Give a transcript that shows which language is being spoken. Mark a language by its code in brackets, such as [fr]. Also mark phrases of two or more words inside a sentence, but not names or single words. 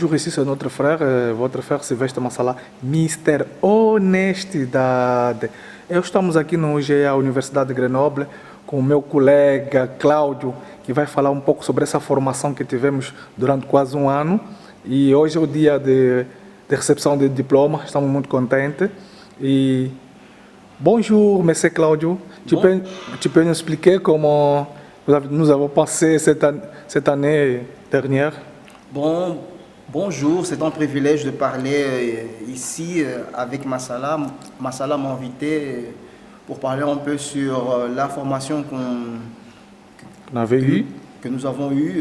[fr] c'est notre frère, votre frère Sylvestre Massala, Mister Honestidade. [pt] Estamos aqui no UGA, Universidade de Grenoble, com o meu colega Cláudio, que vai falar um pouco sobre essa formação que tivemos durante quase um ano. E hoje é o dia de recepção de diploma, estamos muito contentes. [fr] E bonjour, monsieur Claudio. Tu peux nous expliquer comment nous avons passé cette année dernière? Bonjour, c'est un privilège de parler ici avec Massala. Massala m'a invité pour parler un peu sur la formation que nous avons eue.